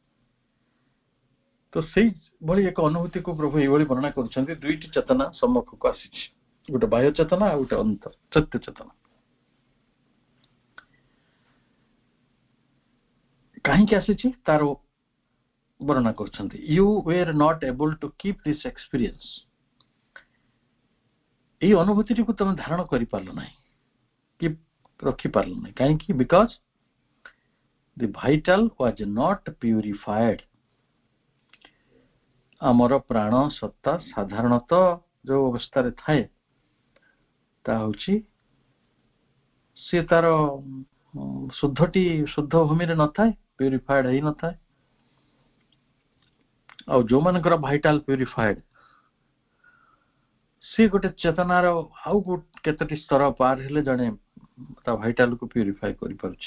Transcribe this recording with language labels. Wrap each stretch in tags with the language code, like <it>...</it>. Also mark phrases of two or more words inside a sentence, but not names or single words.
<or>ତ ସେଇଭଳି ଏକ ଅନୁଭୂତିକୁ ପ୍ରଭୁ ଏଇଭଳି ବର୍ଣ୍ଣନା କରୁଛନ୍ତି, ଦୁଇଟି ଚେତନା ସମ୍ମୁଖକୁ ଆସିଛି, ଗୋଟେ ବାହ୍ୟ ଚେତନା ଆଉ ଗୋଟେ ଅନ୍ତର ସତ୍ୟ ଚେତନା। କାହିଁକି ଆସିଛି ତାର ବର୍ଣ୍ଣନା କରୁଛନ୍ତି।</or> <en>You were not able to keep this experience.</en> <or>ଏଇ ଅନୁଭୂତିଟିକୁ ତମେ ଧାରଣ କରିପାରିଲ ନାହିଁ, କି ରଖିପାରିଲ ନାହିଁ। କାହିଁକି?</or> <en>Because the vital was not purified.</en> <or>ଆମର ପ୍ରାଣ ସତ୍ତା ସାଧାରଣତଃ ଯୋଉ ଅବସ୍ଥାରେ ଥାଏ ତା ହଉଛି ସେ ତାର ଶୁଦ୍ଧ ଭୂମିରେ ନଥାଏ, ପ୍ୟୁରିଫାଏଡ ହେଇନଥାଏ। ଆଉ ଯୋଉମାନଙ୍କର ଭାଇଟାଲ ପ୍ୟୁରିଫାଏଡ, ସେ ଗୋଟେ ଚେତନାର ଆଉ କେତୋଟି ସ୍ତର ପାର ହେଲେ ଜଣେ ତା ଭାଇଟାଲକୁ ପ୍ୟୁରିଫାଏ କରିପାରୁଛି।</or>